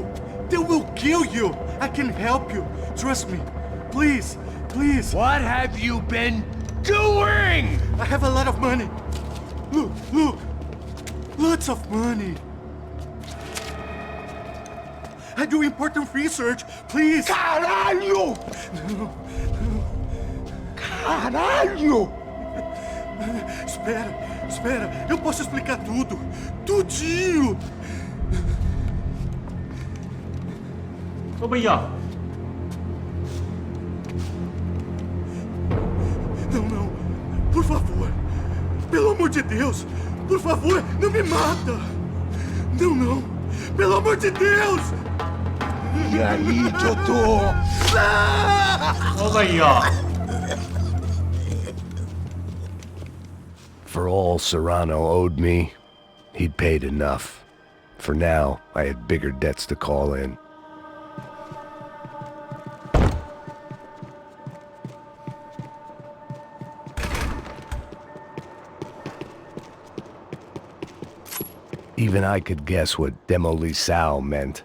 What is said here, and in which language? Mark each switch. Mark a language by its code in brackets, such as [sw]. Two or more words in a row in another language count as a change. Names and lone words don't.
[en] They will kill you. I can help you. Trust me. Please, please. What have you been doing? I have a lot of money. Look, look. Lots of money. I do important research. Please. [pt] Caralho! Caralho! Espera, espera. Eu posso explicar tudo. Tudinho. [hi] ओ भैया [pt] Não, não. Por favor. Pelo amor de Deus. Por favor, não me mata. Não, não. Pelo amor de Deus. E aí, doutor? [hi] ओ भैया [en] For all Serrano owed me, he'd paid enough. For now, I had bigger debts to call in. Even I could guess what demolisão meant.